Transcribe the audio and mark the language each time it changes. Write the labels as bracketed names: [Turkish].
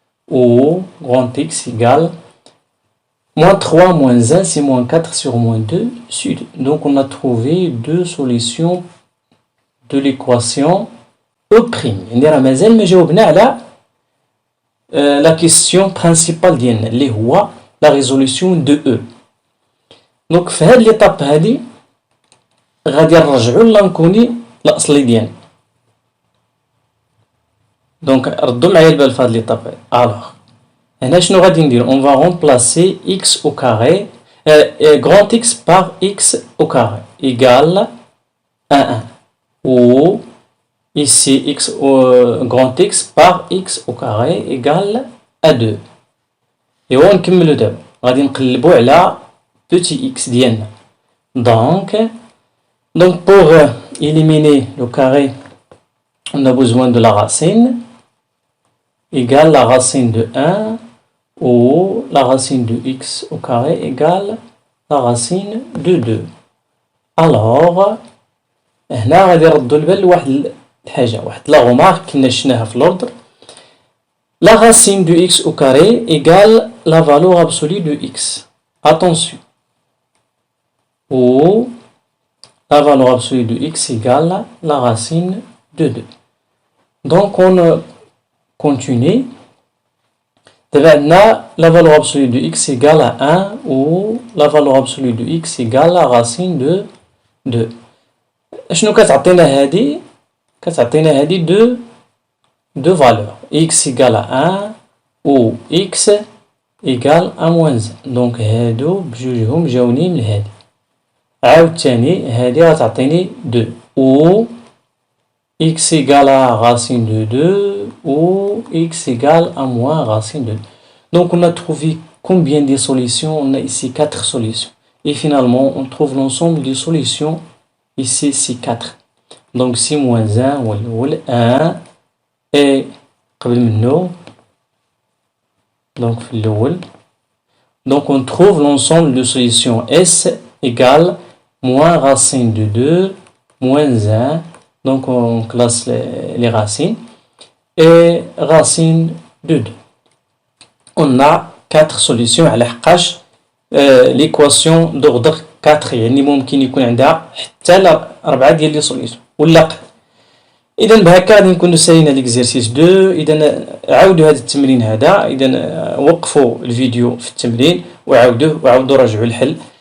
[French] Ou grand X égale moins 3 moins 1, c'est moins 4 sur moins 2, c'est 2. Donc, on a trouvé deux solutions de l'équation E'. On a [Arabic] مازال ما جاوبنا على [French] la question principale [Arabic] ديالنا اللي هو [French] la résolution de E. [Arabic] Donc في هاد l'étape هادي غادي نرجعو للانكوني الاصلي ديالنا. دونك ردوا معايا البال في هاد ليطاب. الوغ هنا شنو غادي ندير؟ [French] on va remplacer x au carré grand X par x au carré égale à 1 ou ici x grand X par x au carré égale à 2. [Arabic] et on نكملو دابا غادي نقلبو على petit x ديالنا. [French] Donc pour éliminer le carré, on a besoin de la racine égale la racine de 1 ou la racine de x au carré égale la racine de 2. [Arabic] Alors هنا غادي نردو البال لواحد الحاجة، واحد لا غومارك كنا شفناها في l'ordre. [French] La racine de x au carré égale la valeur absolue de x. Attention. Ou la valeur absolue de x égale la racine de 2. Donc on continue. [Arabic] دابا عندنا [French] la valeur absolue de x égale à 1 ou la valeur absolue de x égale à racine de 2. [Arabic] شنو كتعطينا هادي؟ كتعطينا هادي [French] deux valeurs x égale à 1 ou x égale à moins 1. [Arabic] دونك هادو بجوجهم جاونين لهادي. عاود تاني هادي غتعطيني [French] 2 ou x égale à racine de 2 ou x égale à moins racine de 2. Donc on a trouvé combien de solutions? On a ici 4 solutions. Et finalement, on trouve l'ensemble des solutions. Ici, c'est 4. Donc si moins 1 ou 1 et [Arabic] قبل منه [French] donc [Arabic] في الأول. [French] Donc on trouve l'ensemble de solutions S égale moins racine de 2 moins 1. Donc on classe les racines et racine de 2. On a 4 solutions [Arabic] على حقاش [French] l'équation d'ordre 4 [Arabic] يعني ممكن يكون عندها حتى 4 ديال لي سوليسيون ولا أقل. إذا بهكا غادي نكونو سالينا ليكزيرسيس 2. إذا عاودوا هذا التمرين هذا، إذا وقفوا الفيديو في التمرين وعاودوا راجعوا الحل.